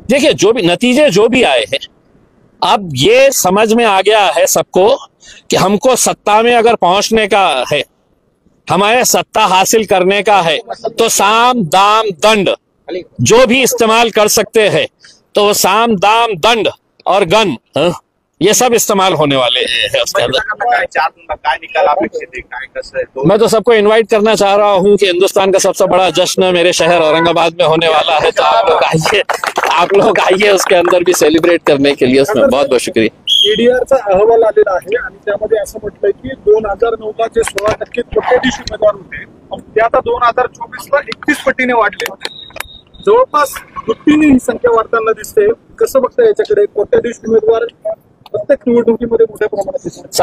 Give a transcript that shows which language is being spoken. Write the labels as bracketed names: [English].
[Hindi] देखिए जो भी नतीजे जो भी आए हैं, अब ये समझ में आ गया है सबको कि हमको सत्ता में अगर पहुंचने का है, हमारे सत्ता हासिल करने का है, तो साम दाम दंड जो भी इस्तेमाल कर सकते हैं तो साम दाम दंड और गन ये सब इस्तेमाल होने वाले हैं उसके अंदर। [Marathi] काय 4 जूनला काय निकाल अपेक्षित आहे, काय कसं आहे तो? [Hindi] मैं तो सबको इनवाइट करना चाह रहा हूँ कि हिंदुस्तान का सबसे बड़ा जश्न मेरे शहर औरंगाबाद में होने वाला है, तो आप लोग आइए उसके अंदर भी सेलिब्रेट करने के लिए। उसमें बहुत बहुत शुक्रिया। [Marathi] ईडीआरचा अहवाल आलेला आहे आणि त्यामध्ये असं म्हटलंय की 2009ला जे 16% कोट्याधीश उमेदवार होते ते आता 2024ला 31 पटीने वाढले होते, जवळपास दुप्पटीने ही संख्या वाढताना दिसते। कसं बघता याच्याकडे? कोट्याधीश उमेदवार प्रत्येक निवडणुकीमध्ये मोठ्या प्रमाणात दिसतात।